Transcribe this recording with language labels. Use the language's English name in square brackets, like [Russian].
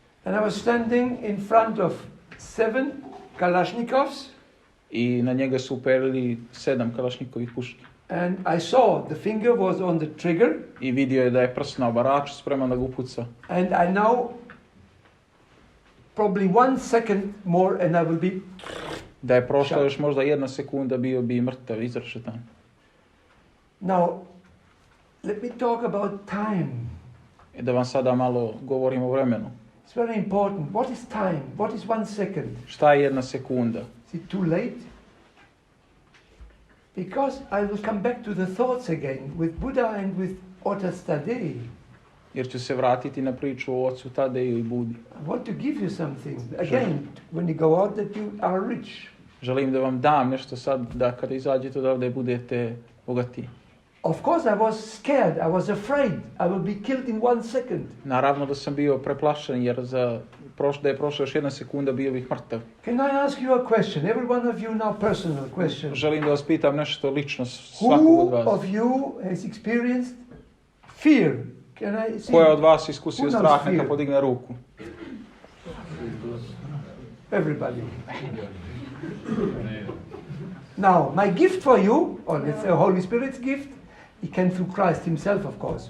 [English] And I was standing in front of 7 Kalashnikovs. [Serbian] I na njega su uperili 7 kalašnikovih puški. [English] And I saw the finger was on the trigger. [Serbian] I vidio je da je prst na obaraču spreman da ga upuca. [English] And I know probably 1 second more and I will be... [Serbian] Da je prošla još možda 1 sekunda, bio bi mrtav, izrešetan. [English] Now, let me talk about time. [Serbian] I da vam sada malo govorim o vremenu. [English] It's very important. What is time? What is 1 second? [Serbian] Šta je 1 sekunda? [English] Is it too late? Because I will come back to the thoughts again with Buddha and with Otas Tadei. [Serbian] Jer ću se vratiti na priču o ocu Tadeju i Budi. [English] I want to give you something. Again, when you go out that you are rich. [Serbian] Želim da vam dam nešto sad, da kada izađete odavde budete bogati. [English] Of course I was scared, I was afraid, I will be killed in 1 second. [Serbian] Naravno da sam bio preplašen jer da je prošla još 1 sekunda bio bih mrtav. [English] Can I ask you a question? Every one of you now personal question. [Serbian] Želim da vas pitam nešto lično svakog od vas. [English] Who of you has experienced fear? Can I see? [Serbian] Ko je od vas iskusio strah, neka podigne ruku. [English] Everybody. Now, my gift for you, or let's say Holy Spirit's gift, he came through Christ himself, of course.